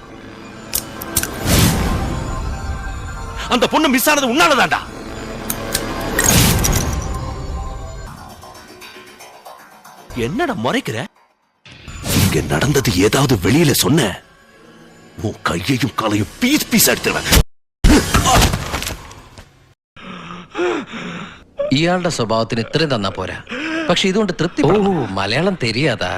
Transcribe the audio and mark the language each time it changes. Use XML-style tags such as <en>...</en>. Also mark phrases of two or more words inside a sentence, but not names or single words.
<ta>அந்த பொண்ணு மிஸ் ஆனது உன்னாலதான்டா. என்னடா முறைக்கிற? இங்க நடந்தது ஏதாவது வெளியில சொன்ன உன் கையையும் காலையும் பீஸ் பீஸ் എടുത്തിരുവൻ.</ta> <ml>ഇയാളുടെ സ്വഭാവത്തിന് ഇത്രയും തന്നാ പോരാ. പക്ഷെ ഇതുകൊണ്ട് തൃപ്തി. ഓ, മലയാളം தெரியாதா?</ml>